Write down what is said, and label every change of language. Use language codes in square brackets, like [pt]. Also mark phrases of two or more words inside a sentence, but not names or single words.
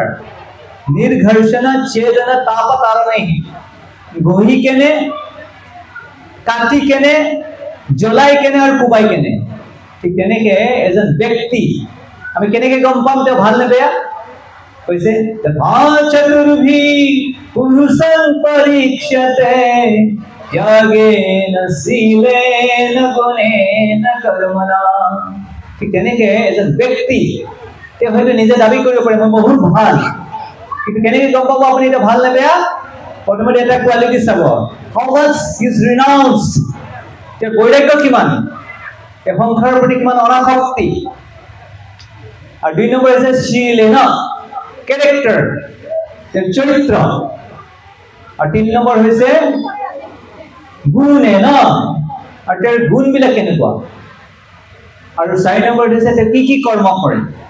[sa] নিৰ্ঘৰ্ষণ ছেদন তাপতাৰণৈঃ, [as] ঘঁহি কেনে, কাটি কেনে, জ্বলাই কেনে আৰু কোবাই কেনে। ঠিক তেনেকৈ এজন ব্যক্তি আমি কেনেকৈ গম পাম তেওঁ ভাল নে বেয়া, কৈছে [sa] তথা চতুৰ্ভি পুৰুষং পৰীক্ষতে त्यागेन शीलेन गुणेन कर्मणा। [as] ঠিক তেনেকৈ এজন ব্যক্তি তেওঁ হয়তো নিজে দাবী কৰিব পাৰে মই বহুত ভাল, কিন্তু কেনেকৈ গম পাব আপুনি এটা ভাল নে বেয়া? প্ৰথমতে এটা কোৱালিটি চাব, [en] How much is renounced, [as] তেওঁৰ বৈৰাগ্য কিমান, তেওঁ সংসাৰৰ প্ৰতি কিমান অনাসক্তি, আৰু 2 নম্বৰ হৈছে शीलेन কেৰেক্টাৰ, তেওঁৰ চৰিত্ৰ, আৰু 3 নম্বৰ হৈছে গুণেন, আৰু তেওঁৰ গুণবিলাক কেনেকুৱা, আৰু 4 নম্বৰ হৈছে তেওঁ কি কি কৰ্ম কৰে।